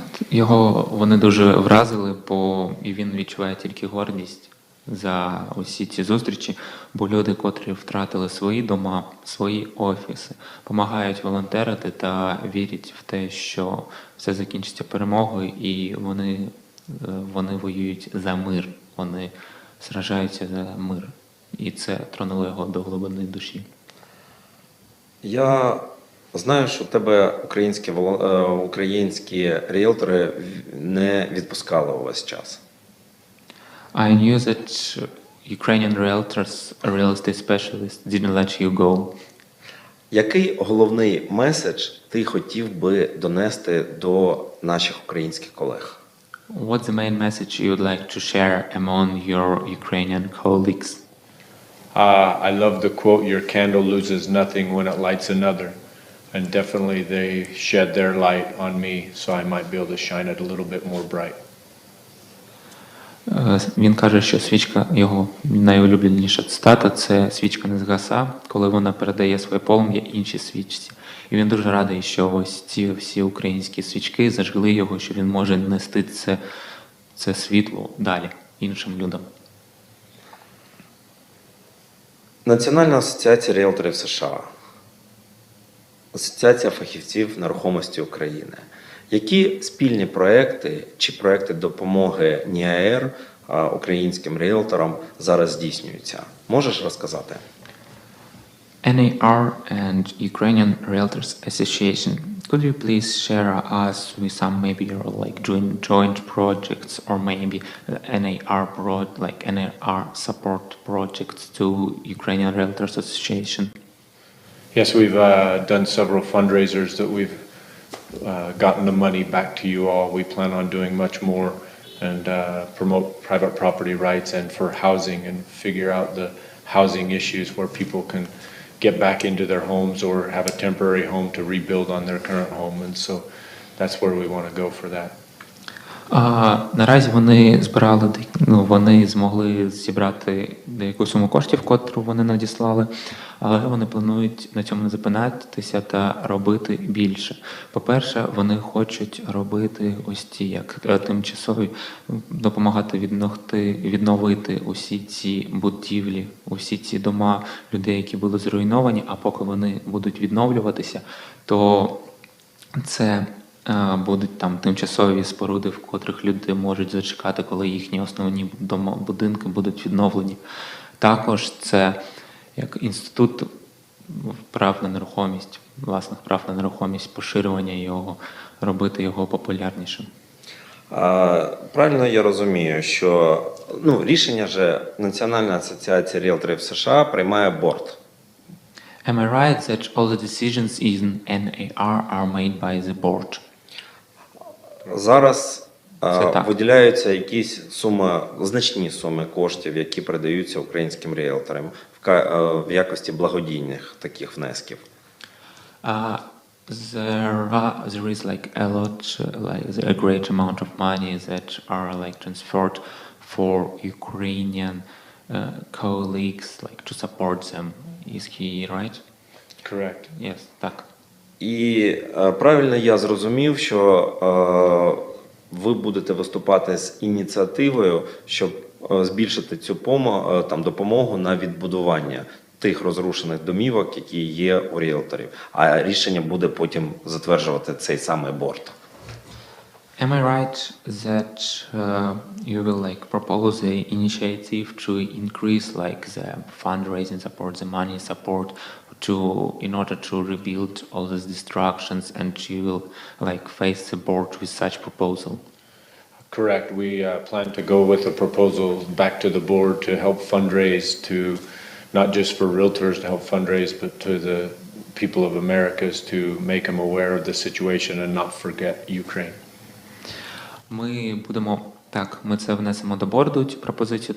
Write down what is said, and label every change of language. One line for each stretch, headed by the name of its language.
Ukrainian: Його вони дуже вразили, бо і він відчуває тільки гордість за усі ці зустрічі, бо люди, котрі втратили свої дома, свої офіси, допомагають волонтерити та вірять в те, що все закінчиться перемогою, і вони воюють за мир, вони сражаються за мир. І це тронуло його до глибини душі. Я знаю, що тебе українські ріелтори не відпускали увесь час.
English: I knew that Ukrainian realtors, real estate specialists, didn't let you go.
Ukrainian: Який головний меседж ти хотів би донести до наших українських колег?
English: What's the main message you would like to share among your Ukrainian colleagues? I love the quote, "Your candle loses nothing when it lights another." And definitely they shed their light on me, so I might be able to shine it a little bit more bright.
Ukrainian: Він каже, що свічка, його найулюбленіша цитата, це свічка не згаса, коли вона передає своє полум'я іншій свічці. І він дуже радий, що ось ці всі українські свічки зажгли його, що він може нести це світло далі іншим людям. Національна асоціація ріелторів США. Асоціація фахівців нерухомості України. Які спільні проекти чи проекти допомоги НІАР українським ріелторам зараз здійснюються? Можеш розказати?
English: NAR and Ukrainian Realtors Association. Could you please share us with some maybe joint projects or maybe NAR support projects to Ukrainian Realtors Association? Yes, we've done several fundraisers that we've gotten the money back to you all. We plan on doing much more and promote private property rights and for housing and figure out the housing issues where people can get back into their homes or have a temporary home to rebuild on their current home. And so that's where we want to go for that.
Ukrainian: Наразі вони змогли зібрати деяку суму коштів, котру вони надіслали, але вони планують на цьому не зупинятися та робити більше. По-перше, вони хочуть робити ось ці, як тимчасові, допомагати відновити усі ці будівлі, усі ці дома людей, які були зруйновані, а поки вони будуть відновлюватися, то це будуть там тимчасові споруди, в котрих люди можуть зачекати, коли їхні основні будинки будуть відновлені. Також це як інститут прав на нерухомість, власних прав на нерухомість, поширювання його, робити його популярнішим. Правильно я розумію, що рішення же Національна асоціація ріелторів США приймає борд.
English: Am I right that all the decisions in NAR are made by the board?
Ukrainian: Зараз Це так. виділяються якісь суми, значні суми коштів, які передаються українським ріелторам в якості благодійних таких внесків. There is like a lot, a great amount of money that are like transferred for Ukrainian colleagues, like to support them.
English: Is he right? Correct. Yes,
Ukrainian: так. І правильно я зрозумів, що ви будете виступати з ініціативою, щоб збільшити цю допомогу на відбудування тих розрушених домівок, які є у ріелторів. А рішення буде потім затверджувати цей самий борд.
English: Am I right that you will like propose the initiative to increase like the fundraising support, the money support in order to rebuild all these destructions, and you will like face the board with such proposal? Correct. We plan to go with a proposal back to the board to help fundraise, to not just for realtors to help fundraise, but to the people of Americas to make them aware of the situation and not forget Ukraine.
Ukrainian: Ми це внесемо до борду, цю пропозицію.